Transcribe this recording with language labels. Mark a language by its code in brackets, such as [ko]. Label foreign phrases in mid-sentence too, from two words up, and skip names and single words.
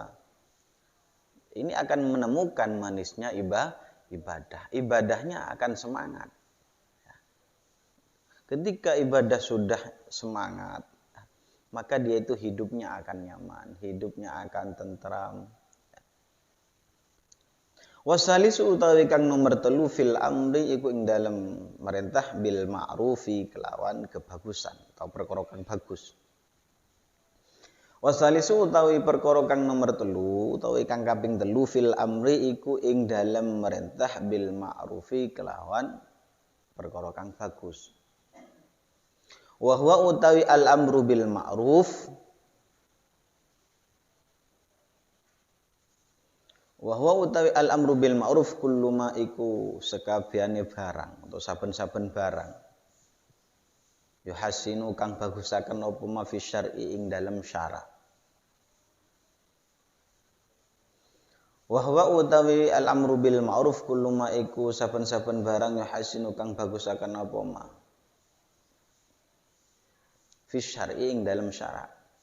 [id] Ini akan menemukan manisnya ibadah. Ibadahnya akan semangat. Ketika ibadah sudah semangat, maka dia itu hidupnya akan nyaman, hidupnya akan tentram. [jv] Wasalisu utawi kang nomor 3 [ar] في الأمر [jv] iku ing dalem merintah [ar] بالمعروف [jv] kelawan kebagusan atau perkara kang bagus. Wasalisu utawi perkara kang nomor 3 utawi kang kaping 3 [ar] في الأمر [jv] iku ing dalem merintah [ar] بالمعروف [jv] kelawan perkara kang bagus. [ar] وهو [jv] utawi [ar] الأمر بالمعروف وهو [jv] utawi [ar] الأمر بالمعروف كل ما [jv] iku sekabehane barang atau saben-saben barang yuhasinu kang bagusaken apa [ar] ما في الشرع [jv] ing dalem syara. [ar] وهو [jv] utawi [ar] الأمر بالمعروف كل ما [jv] iku saben-saben barang yuhasinu kang bagusaken apa [ar] ما في الشرع [jv] ing dalem syara.